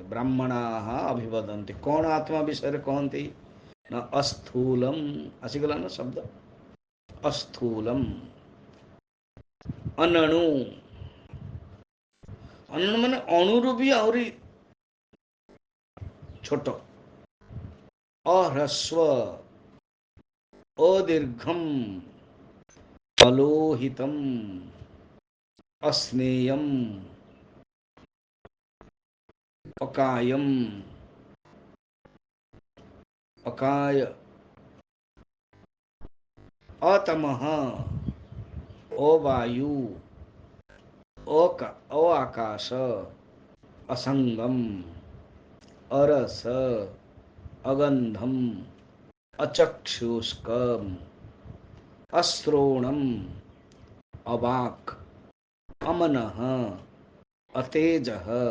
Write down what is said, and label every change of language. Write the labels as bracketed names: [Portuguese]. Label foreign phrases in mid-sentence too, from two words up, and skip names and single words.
[Sanskrit] ବ୍ରାହ୍ମଣା ଅଭିବଦନ୍ତି, [Odia] କ'ଣ ଆତ୍ମା ବିଷୟରେ କହନ୍ତି ନା ଅସ୍ଥୂଲମ୍, ଆସିଗଲା ନା ଶବ୍ଦ, [Sanskrit] ଅସ୍ଥୂଲମ୍ ଅନଣୁ। [Odia] ଅନଣୁ ମାନେ ଅଣୁରୁ ବି ଆହୁରି ଛୋଟ। [Sanskrit] ଅହ୍ରସ୍ୱ ଅଦୀର୍ଘମ୍ ଅଲୋହିତମ୍ अस्नेयम् अकायम् अकाय अतमः अवायु अआकाश असंगम अरस अगंधम अचक्षुष्कम अश्रोणम अवाक अमनः अतेजः